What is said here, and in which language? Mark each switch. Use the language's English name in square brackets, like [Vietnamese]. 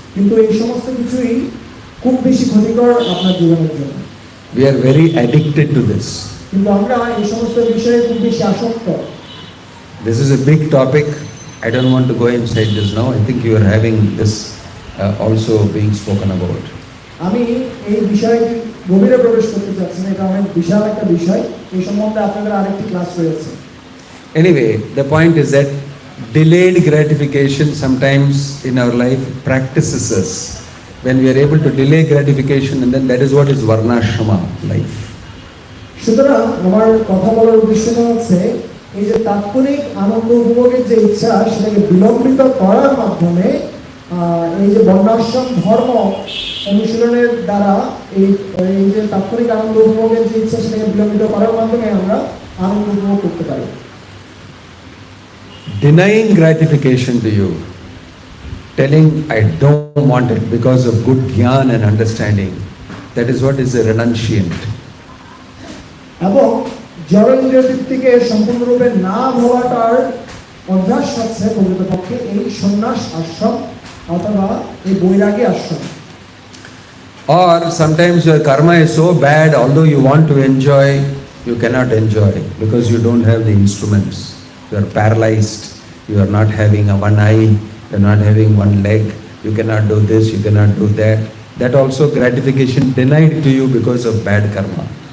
[Bangla] কিন্তু এই সমস্ত কিছুই খুব বেশি ক্ষতিকর আপনার জীবনের জন্য। [English] We are very addicted to this. [Bangla] কিন্তু আমরা এই সমস্ত বিষয়ে খুব বেশি আসক্ত। [English] This is a big topic. I don't want to go inside this now. I think you are having this also being spoken about. [Bangla] আমি এই বিষয়টি গভীরে প্রবেশ করতে চাচ্ছি না, এটা অনেক বিশাল একটা বিষয়, এই সম্বন্ধে আপনাদের আরেকটি ক্লাস রয়েছে। [English] Anyway, the point is that delayed gratification sometimes in our life practices us. When we are able to delay gratification, and then that is what is varnashrama life. [Bangla] সুতরাং আমার কথা বলার উদ্দেশ্য হচ্ছে এই যে তাৎক্ষণিক আনন্দ উপভোগের যে ইচ্ছা সেটাকে বিলম্বিত করার মাধ্যমে এই যে বর্ণাশ্রম ধর্ম অনুশীলনের দ্বারা এই যে তাৎক্ষণিক আনন্দ উপভোগের যে ইচ্ছা সেটাকে বিলম্বিত করার মাধ্যমে আমরা আনন্দ উপভোগ করতে পারি। [English] Denying gratification to you, telling I don't want it because of good jnana and understanding, that is what is a renunciant. [Bangla] এবং জড় ইন্দ্রিয় তৃপ্তিকে সম্পূর্ণরূপে না ভাবাটার অভ্যাস হচ্ছে প্রকৃতপক্ষে এই সন্ন্যাস আশ্রম অথবা এই বৈরাগী আশ্রম। [English] Or sometimes your karma is so bad, although you want to enjoy, you cannot enjoy because you don't have the instruments. You are paralyzed, you are not having a one eye, you are not having one leg, you cannot do this, you cannot do that. That also gratification denied to you because of bad karma.